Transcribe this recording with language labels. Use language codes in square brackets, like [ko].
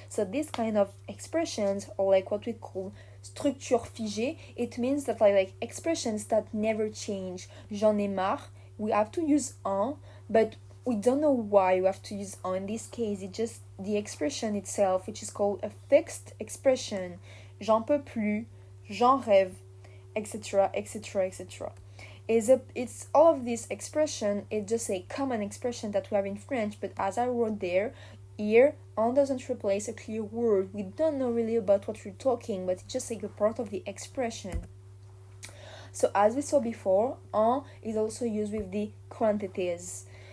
[en] So this kind of expressions, or like what we call structure figée, it means that like expressions that never change. [fr] J'en ai marre, [en] we have to use but we don't know why we have to use in this case. It's just the expression itself, which is called a fixed expression. [fr] J'en peux plus, j'en rêve, etc., etc., etc. [en] It's all of this expression. It's just a common expression that we have in French, but as I wrote there, here on doesn't replace a clear word. We don't know really about what we're talking, but it's just like a part of the expression. So as we saw before, en is also used with the quantities.